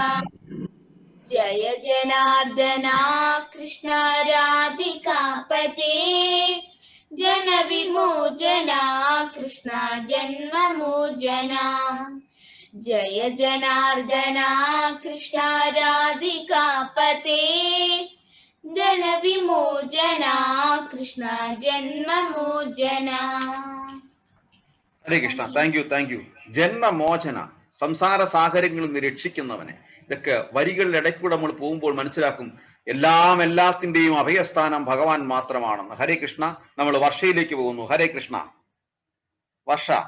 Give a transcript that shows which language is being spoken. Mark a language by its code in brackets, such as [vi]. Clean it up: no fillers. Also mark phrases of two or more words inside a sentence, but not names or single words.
[sa] जय जनार्दना कृष्ण राधिकापते, जन विमोचना कृष्ण जन्ममोचना. जय जनार्दना कृष्ण राधिकापते, जन विमोचना कृष्ण जन्ममोचना. [ml] ഹരേ കൃഷ്ണ. [en] thank you. [ml] ജന്മമോചന, സംസാര സാഗരങ്ങളിൽ നിന്ന് രക്ഷിക്കുന്നവനെ. ഇതൊക്കെ വരികളുടെ ഇടയ്ക്കൂടെ നമ്മൾ പോകുമ്പോൾ മനസ്സിലാക്കും എല്ലാത്തിന്റെയും അഭയസ്ഥാനം ഭഗവാൻ മാത്രമാണെന്ന്. ഹരേ കൃഷ്ണ. നമ്മൾ വർഷയിലേക്ക് പോകുന്നു. ഹരേ കൃഷ്ണ. വർഷ.